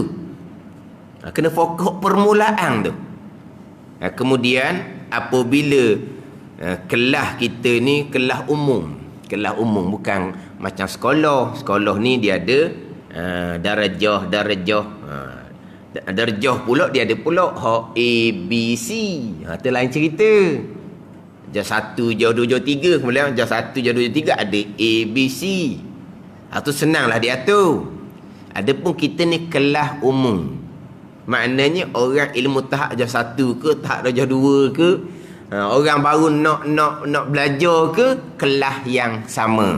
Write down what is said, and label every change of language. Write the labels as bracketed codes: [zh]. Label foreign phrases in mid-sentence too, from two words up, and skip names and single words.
[ms] Kena fokus permulaan tu. Kemudian apabila kelas kita ni kelas umum bukan macam sekolah ni dia ada darjah pula dia ada pula hak A B C. Tu lain cerita. Jah 1 jah 2 jah 3 kemudian jah 1 jah 2 jah 3 ada A B C. Tu senanglah diatur. Adapun kita ni kelas umum, maknanya orang ilmu tahap jah 1 ke tahap jah 2 ke, orang baru nak belajar ke kelas yang sama.